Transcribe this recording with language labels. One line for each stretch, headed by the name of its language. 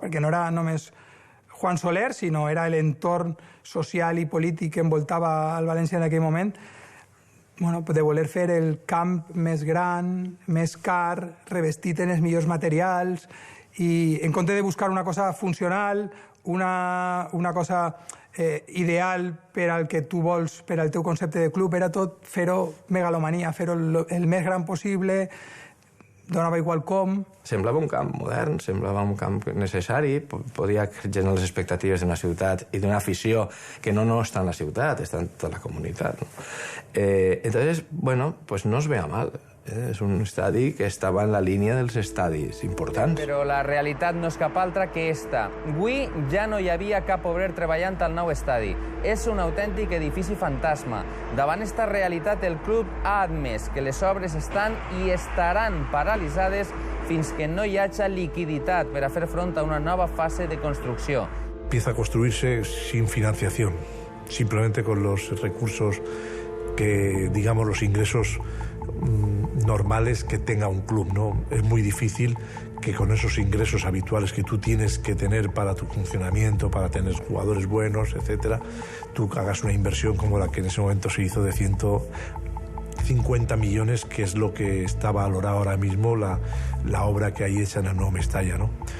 Catalan: Perquè no era només Juan Soler, sinó era l'entorn social i polític que envoltava el València en aquell moment, de voler fer el camp més gran, més car, revestit en els millors materials, i en compte de buscar una cosa funcional, una cosa ideal per al que tu vols, per al teu concepte de club, era tot fer-ho megalomania, fer-ho el més gran possible, donava igual com. Semblava un camp modern, semblava un camp necessari, podia generar les expectatives d'una ciutat i d'una afició que no està en la ciutat, està en tota la comunitat.
Spanish: Entonces, bueno, pues
Catalan: no es veia mal. És un estadi que estava en la línia dels estadis importants. Però la realitat no és cap altra que esta. Avui ja no hi havia cap obrer treballant al nou estadi. És un autèntic edifici fantasma. Davant esta realitat, el club ha admès que les obres estan i estaran paralitzades fins que no hi hagi liquiditat per a fer front a una nova fase de construcció.
Spanish: Empieza a construirse sin financiación, simplemente con los recursos que, digamos, los ingresos normales que tenga un club, ¿no? Es muy difícil que con esos ingresos habituales que tú tienes que tener para tu funcionamiento, para tener jugadores buenos, etcétera, tú hagas una inversión como la que en ese momento se hizo de 150 millones, que es lo que está valorado ahora mismo la obra que hay hecha en el nuevo Mestalla, ¿no?